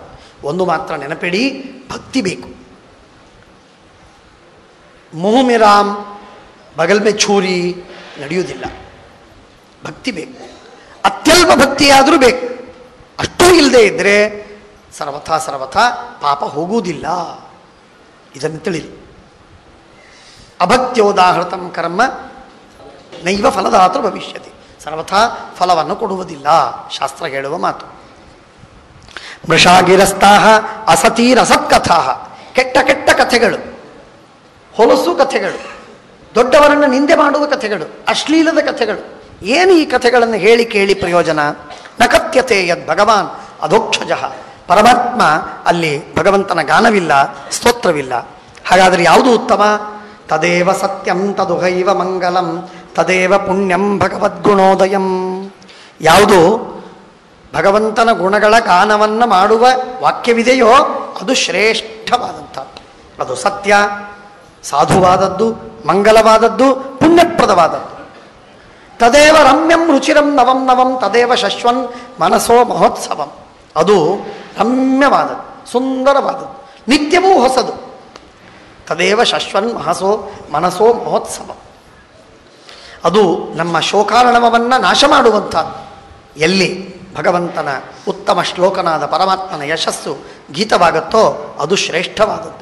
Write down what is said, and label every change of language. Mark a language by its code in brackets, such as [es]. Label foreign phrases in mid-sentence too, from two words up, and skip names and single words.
[kn] ಒಂದು ಮಾತ್ರ ನೆನಪಿಡಿ, ಭಕ್ತಿ ಬೇಕು. [hi] मुँहमेंराम बगल में छुरी [kn] ನಡೆಯುವುದಿಲ್ಲ. ಭಕ್ತಿ ಬೇಕು. ಅತ್ಯಲ್ಪ ಭಕ್ತಿಯಾದರೂ ಬೇಕು. ಅಷ್ಟೂ ಇಲ್ಲದೆ ಇದ್ದರೆ ಸರ್ವಥಾ ಪಾಪ ಹೋಗುವುದಿಲ್ಲ. ಇದನ್ನು ತಿಳಿರಿ. [sa] ಅಭಕ್ತ್ಯೋದಾಹೃತಂ ಕರ್ಮ ನೈವ ಫಲದಾತೃ ಭವಿಷ್ಯತಿ. [kn] ಸರ್ವಥಾ ಫಲವನ್ನು ಕೊಡುವುದಿಲ್ಲ, ಶಾಸ್ತ್ರ ಹೇಳುವ ಮಾತು. [sa] ಮೃಷಾಗಿರಸ್ತಾಹ ಅಸತೀರಸತ್ಕಥಾ. [kn] ಕೆಟ್ಟ ಕೆಟ್ಟ ಕಥೆಗಳು, ಹೊಲಸು ಕಥೆಗಳು, ದೊಡ್ಡವರನ್ನು ನಿಂದೆ ಮಾಡುವ ಕಥೆಗಳು, ಅಶ್ಲೀಲದ ಕಥೆಗಳು. ಏನು ಈ ಕಥೆಗಳನ್ನು ಹೇಳಿ ಕೇಳಿ ಪ್ರಯೋಜನ? [sa] ನಕಥ್ಯತೆ ಯದ್ ಭಗವಾನ್ ಅಧೋಕ್ಷಜ. [kn] ಪರಮಾತ್ಮ ಅಲ್ಲಿ ಭಗವಂತನ ಗಾನವಿಲ್ಲ, ಸ್ತೋತ್ರವಿಲ್ಲ. ಹಾಗಾದರೆ ಯಾವುದು ಉತ್ತಮ? [sa] ತದೇವ ಸತ್ಯಂ ತದುಹೈವ ಮಂಗಲಂ ತದೇವ ಪುಣ್ಯಂ ಭಗವದ್ಗುಣೋದಯಂ. [kn] ಯಾವುದು ಭಗವಂತನ ಗುಣಗಳ ಗಾನವನ್ನು ಮಾಡುವ ವಾಕ್ಯವಿದೆಯೋ ಅದು ಶ್ರೇಷ್ಠವಾದಂಥದ್ದು. ಅದು ಸತ್ಯ, ಸಾಧುವಾದದ್ದು, ಮಂಗಲವಾದದ್ದು, ಪುಣ್ಯಪ್ರದವಾದದ್ದು. [sa] ತದೇವ ರಮ್ಯಂ ರುಚಿರಂ ನವಂ ನವಂ ತದೇವ ಶಶ್ವನ್ ಮನಸೋ ಮಹೋತ್ಸವಂ. [kn] ಅದು ರಮ್ಯವಾದದ್ದು, ಸುಂದರವಾದದ್ದು, ನಿತ್ಯವೂ ಹೊಸದು. [sa] ತದೇವ ಶಶ್ವನ್ ಮನಸೋ ಮಹೋತ್ಸವ. [kn] ಅದು ನಮ್ಮ ಶೋಕಾರಣವನ್ನು ನಾಶ ಮಾಡುವಂಥದ್ದು. ಎಲ್ಲಿ ಭಗವಂತನ ಉತ್ತಮ ಶ್ಲೋಕನಾದ ಪರಮಾತ್ಮನ ಯಶಸ್ಸು ಗೀತವಾಗುತ್ತೋ ಅದು ಶ್ರೇಷ್ಠವಾದದ್ದು.